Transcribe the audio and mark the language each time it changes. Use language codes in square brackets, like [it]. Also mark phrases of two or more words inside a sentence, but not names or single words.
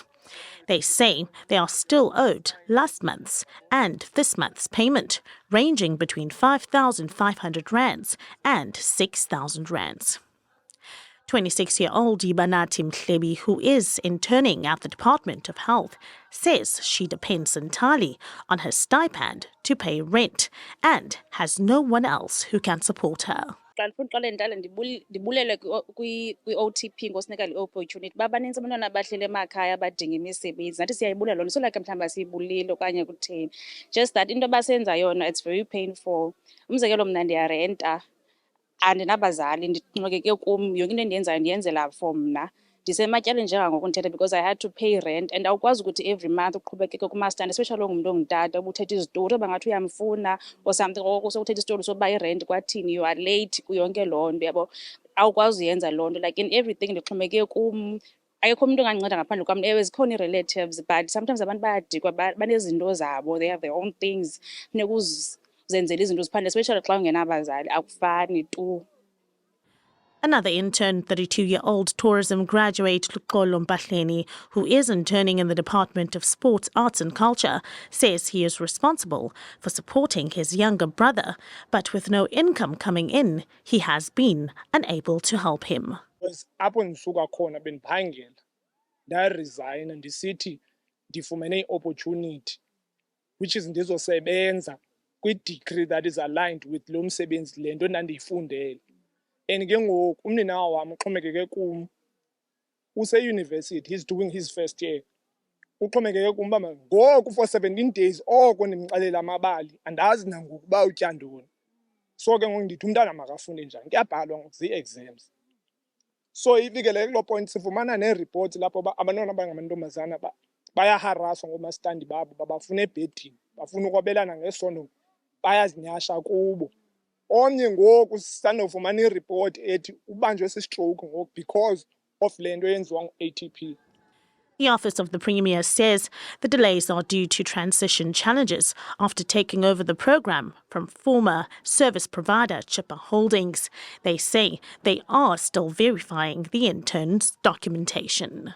[en] They say they are still owed last month's and this month's payment, ranging between 5,500 rands and 6,000 rands. 26-year-old Ibanati Mhlebi, who is interning at the Department of Health, says she depends entirely on her stipend to pay rent and has no one else who can support her. [xh] Ndibulele kwi-OTP ngosinika le opportunity baninzi abantwana abahleli emakhaya abadinga imisebenzi nathi siyayibulela loo nto solake mhlawumbi asiyibulile okanye kutheni [en] just that [xh] into abasenza yona [en] it's very painful. [xh] Umzekelo mna ndiyarenta andinabazali ndixhomekeke kum yonke into endiyenzayo ndiyenzela for mna ndisematyaleni njengangoku ndithetha [en] because I had to pay rent and [xh] awukwazi ukuthi [en] every month [xh] uqhubekeke kumastandi especially ongumntu ongutata ubuthetha izitori oba ngathi uyamfuna [en] or something [xh] oko sokuthetha isitori soba irent kwathini [en] you are late [xh] kuyonke loo nto yabo awukwazi uyenza loo nto [en] like in everything [xh] ndixhomekeke kum ayikho umuntu ongandinceda ngaphandle kwam. Ewe zikhona ii-relatives [en] but sometimes [xh] abantu bayadikwa banezinto zabo [en] they have their own things [xh] funeka uzenzele izinto ziphande especially xa ungenabazali akufani tu. [en] Another intern, 32-year-old tourism graduate Luxolo Mpahleni, who is interning in the Department of Sports, Arts and Culture, says he is responsible for supporting his younger brother, but with no income coming in, he has been unable to help him. [xh] Apho ndisuka khona bendiphangela ndaresign ndisithi ndifumene i-opportunity [en] which is [xh] ndizosebenza kwi-degree [en] that is aligned with [xh] lo msebenzi le nto ndandiyifundele. And ke ngoku umninawa wam uxhomekeke kum use-university, [en] he's doing his first year. [xh] Uxhomekeke kum uba ngoku [en] for 17 days [xh] oko ndimxelela amabali andazi nangoku uba utya ntoni. So ke ngoku ndithi umntana makafunde njani kuyabhalwa ngoku zii-exams. So ifikele kuloo point sifumana nee-reports lapho abantwana abangamantombazana bayaharaswa ngoomastandi babo babafuna ebhedini bafuna ukwabelana ngesondo bayazinyasha kubo. Omnye ngoku sisandofumana iripoti ethi ubanjwe sistroke ngoku [en] because of [xh] le nto yenziwa ngu-ATP. [en] The Office of the Premier says the delays are due to transition challenges after taking over the programme from former service provider Chipper Holdings. They say they are still verifying the interns' documentation.